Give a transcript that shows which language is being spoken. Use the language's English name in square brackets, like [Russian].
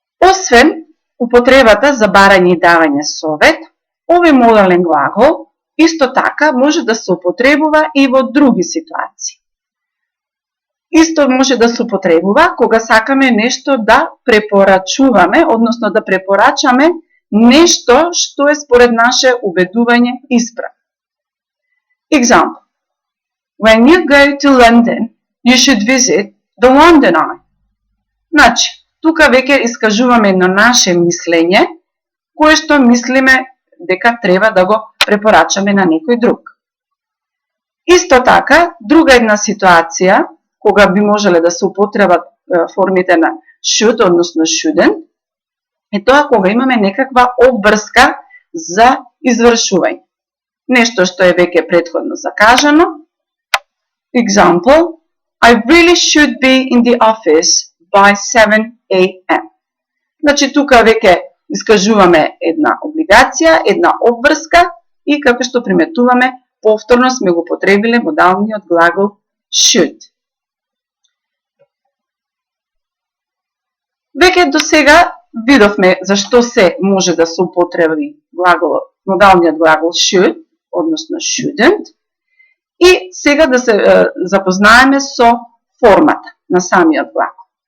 [Macedonian] Освен употребата за барање и давање совет, овој модален глагол исто така може да се употребува и во други ситуации. Исто може да се употребува кога сакаме нешто да препорачуваме, односно да препорачаме нешто што е според наше убедување исправно. [English] Example. When you go to London, you should visit the London Eye. [Macedonian] Значи, тука веќе искажуваме едно наше мислење, кое што мислиме дека треба да го препорачаме на некој друг. Исто така, друга една ситуација, кога би можеле да се употребат формите на should, односно shouldn't, е тоа кога имаме некаква обврска за извршување. Нешто што е веќе претходно закажано. [English] Example, I really should be in the office by 7 a.m. [Macedonian] Значи, тука веќе искажуваме една облигација, една обврска и како што приметуваме, повторно сме го потребиле модалниот глагол should. Веќе до сега видовме зашто се може да се употреби модалниот глагол should, односно shouldn't, и сега да се запознаеме со формата на самиот глагол.